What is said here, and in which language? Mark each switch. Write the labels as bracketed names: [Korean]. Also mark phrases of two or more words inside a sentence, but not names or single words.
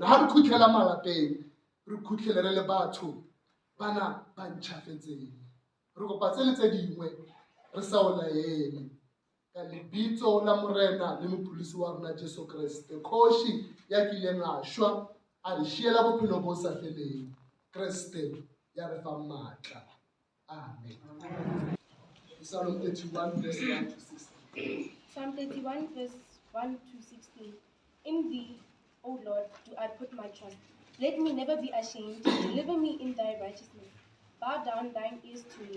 [Southern Sotho] Ha re khutlela malapeng, re khutlele re le batho bana ba ntjhafetseng. Re kopa tse le tse dingwe re sa o laele ka lebitso la morena le mopholosi wa rona Jesu Kreste, kgoši ya kileng a shwa a re šiela bophelo bo sa feleng. Kreste ya re fa maatla. Amen. [English] Psalm 31 verse 1 to 16. Psalm 31 verse 1 to 16. In thee, O Lord, do I put my trust. Let me never be ashamed. Deliver me in thy righteousness. Bow down thine ears to me.